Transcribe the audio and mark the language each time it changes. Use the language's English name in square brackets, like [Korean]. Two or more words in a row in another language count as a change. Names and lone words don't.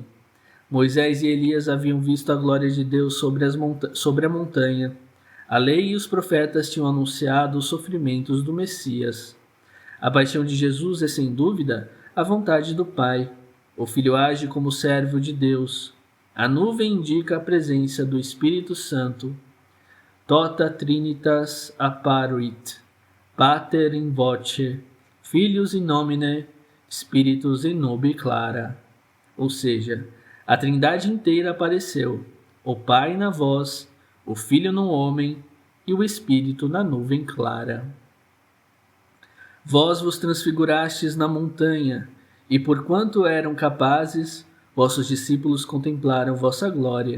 [Portuguese] Moisés e Elias haviam visto a glória de Deus sobre a montanha. A lei e os profetas tinham anunciado os sofrimentos do Messias. A paixão de Jesus é, sem dúvida, a vontade do Pai. O Filho age como servo de Deus. A nuvem indica a presença do Espírito Santo. [Latin] Tota Trinitas apparuit, Pater in voce, Filius in nomine, Spiritus in nube clara. [Portuguese] Ou seja, a Trindade inteira apareceu, o Pai na voz, o Filho no homem e o Espírito na nuvem clara. Vós vos transfigurastes na montanha, e porquanto eram capazes, vossos discípulos contemplaram vossa glória.